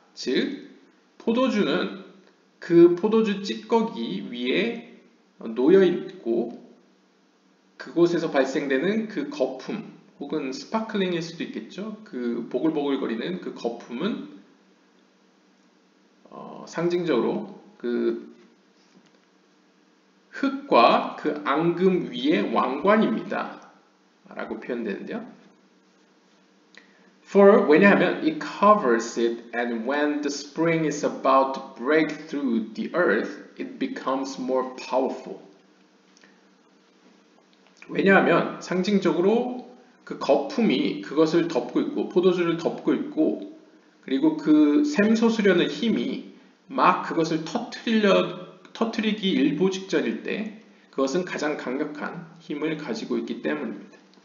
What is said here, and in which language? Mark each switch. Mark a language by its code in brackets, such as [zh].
[ko] 즉, 포도주는 그 포도주 찌꺼기 위에 놓여 있고 그곳에서 발생되는 그 거품 혹은 스파클링일 수도 있겠죠. 그 보글보글거리는 그 거품은 상징적으로 그 흙과 그 앙금 위의 왕관입니다. 라고 표현되는데요. [en] For, [ko] 왜냐하면 [en] it covers it and when the spring is about to break through the earth, it becomes more powerful. [ko] 왜냐하면 상징적으로 그 거품이 그것을 덮고 있고 포도주를 덮고 있고 그리고 그 샘솟으려는 힘이 막 그것을 터뜨리기 일보 직전일 때 그것은 가장 강력한 힘을 가지고 있기 때문입니다.